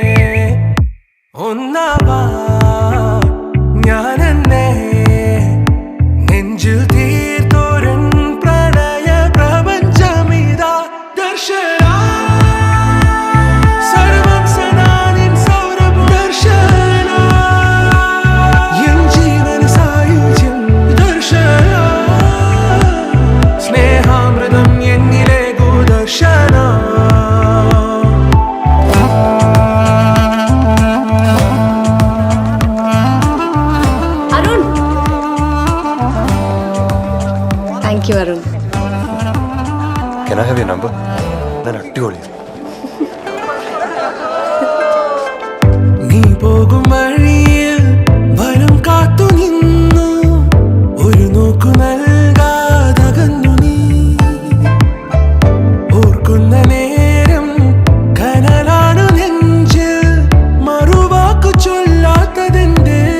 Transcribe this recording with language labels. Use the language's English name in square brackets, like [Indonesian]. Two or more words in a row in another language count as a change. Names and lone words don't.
[Malayalam] ഒന്നാവാ ഞാനെന്നേ നെഞ്ചിൽ തീർത്തോരൻ പ്രണയ പ്രപഞ്ചമിതാ ദർശന സർവം സദാ നിൻ സൗരഭ ദർശന എൻ ജീവന സായുജ്യം ദർശന സ്നേഹാമൃതം എന്നിലെ ഗോദർശന [English] అరుణ్ thank you అరుణ్ Can I have your number? [Malayalam] ഞാൻ അടിപൊളി നീ പോകും വഴിയിൽ വനം കാത്തു നിന്നു ഒരു നോക്കു നൽകാതകന്നു നീ ഓർക്കുന്ന നേരം കനലാണു നെഞ്ചിൽ മറുവാക്കു ചൊല്ലാത്തതെന്റെ